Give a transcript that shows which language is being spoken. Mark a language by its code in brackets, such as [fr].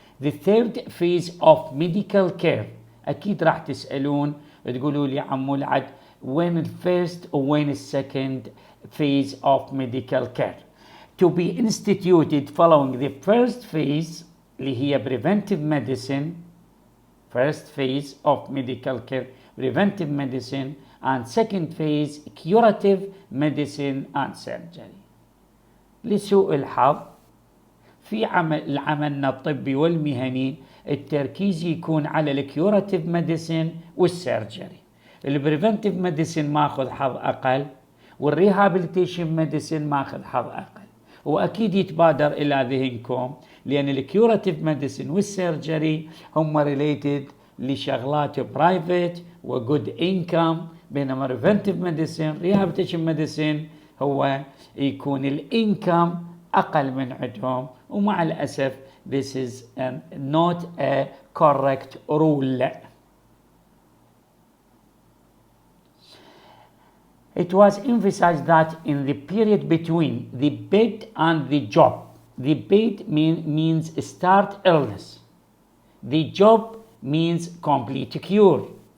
[en] The third phase of medical care. [ar] أكيد راح تسألون تقولوا لي عمو العد [en] when the first or when the second phase of medical care to be instituted following the first phase [ar] اللي هي [en] preventive medicine. First phase of medical care preventive medicine, and second phase curative medicine and surgery. [ar] لسوء الحظ في عملنا الطبي والمهني التركيز يكون على الكيوراتيف ميديسين والسيرجري. البريفنتيف ميديسين ماخذ حظ اقل، والريهابيليتيشن ميديسين ماخذ حظ اقل. واكيد يتبادر الى ذهنكم لان الكيوراتيف ميديسين والسيرجري هم ريليتد لشغلات برايفت وجود انكم، بينما البريفنتيف ميديسين ريهابيليتيشن ميديسين هو يكون الانكم اقل من عندهم. ومع الاسف [en] this is not a correct rule. It was emphasized that in the period between the bed and the job, the bed means start illness, the job means complete cure.